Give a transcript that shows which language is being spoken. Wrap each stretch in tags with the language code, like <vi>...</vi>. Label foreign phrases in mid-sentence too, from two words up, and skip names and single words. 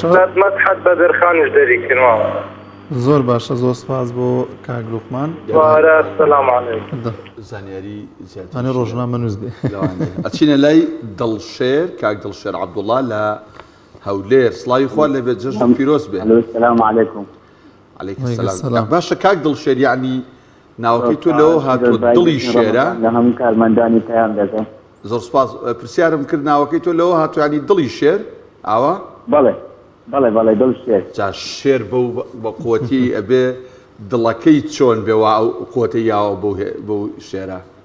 <ckb>مەدحەت بەدرخانیش دەریکردمەوە. زۆر باشە زۆر سپاس بۆ کاک لوقمان.</ckb> <ar>وارە السلام عەلەیکم.</ar> <ckb>زانیاری ئەنێ ڕۆژنامە نووس بێ. ئەچینە لای دڵشێر کاک دڵشێر عەبدوڵڵا لە هەولێر سڵاوی خوا لەبێت جەژن پیرۆز بێ.</ckb> <ar>السلام عليكم. عليكم السلام.</ar> <ckb>باشە کاک دڵشێر یعنی ناوەکەی تۆ لەوە هاتووە دڵی شێرە؟ لە هەموو کارمەندانی پەیام دەکەم. زۆر سپاس پرسیارم کرد ناوەکەی تۆ لەوە هاتووە ینی دڵی شێر ئاوا؟ بەڵێ بەڵێ دڵ شێر. جا شێر بە قووەتی ئەبێ دڵەکەی چۆن بێەوە ئەو قووەتەی یاوە بۆ شێرە.</ckb>